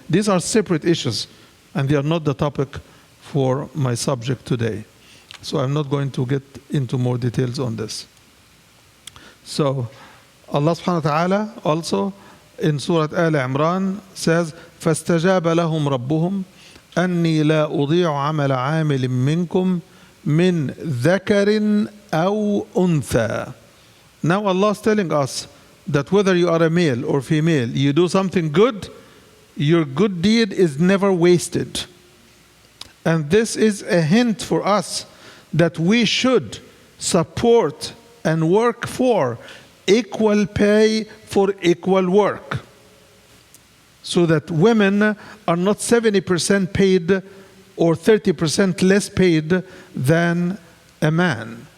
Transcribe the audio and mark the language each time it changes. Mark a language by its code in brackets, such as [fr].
[en] These are separate issues, and they are not the topic for my subject today. So I'm not going to get into more details on this. So Allah subhanahu wa ta'ala also in Surah Al-Imran says, [ar] فَاسْتَجَابَ لَهُمْ رَبُّهُمْ أَنِّي لَا أُضِيعُ عَمَلَ عَامِلٍ مِّنكُمْ مِنْ ذَكَرٍ أَوْ أُنْثَى. [en] Now Allah is telling us that whether you are a male or female, you do something good, your good deed is never wasted. And this is a hint for us that we should support and work for equal pay for equal work, so that women are not 70% paid or 30% less paid than a man.